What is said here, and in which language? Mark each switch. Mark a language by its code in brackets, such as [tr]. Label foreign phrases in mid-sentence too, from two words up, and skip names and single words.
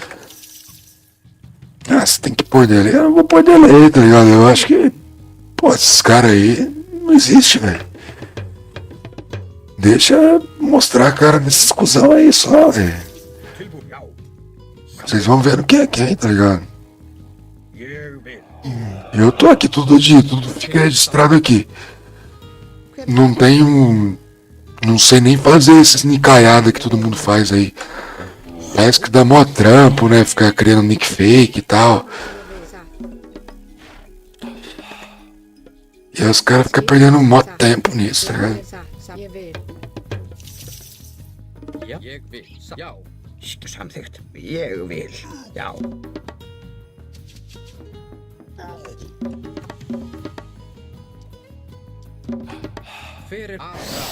[pt] Ah, você tem que pôr dele. Eu não vou pôr dele aí, tá ligado? Eu acho que, pô, esses caras aí não existe, velho. Deixa mostrar a cara desses cuzão aí só, velho. [is] Tilbúin, já. [pt] Vocês vão ver o que é quem, tá ligado? [is] Ég vil. [pt] Eu tô aqui todo dia, tudo fica registrado aqui. Não tenho. Não sei nem fazer esses nicaiada que todo mundo faz aí. Parece que dá mó trampo, né? Ficar criando nick fake e tal. E aí os caras ficam perdendo mó tempo nisso, tá ligado? [is] Ég vil. Já, ég vil. Já. Samþykkt. Ég vil. Já. Fyrir aðsá.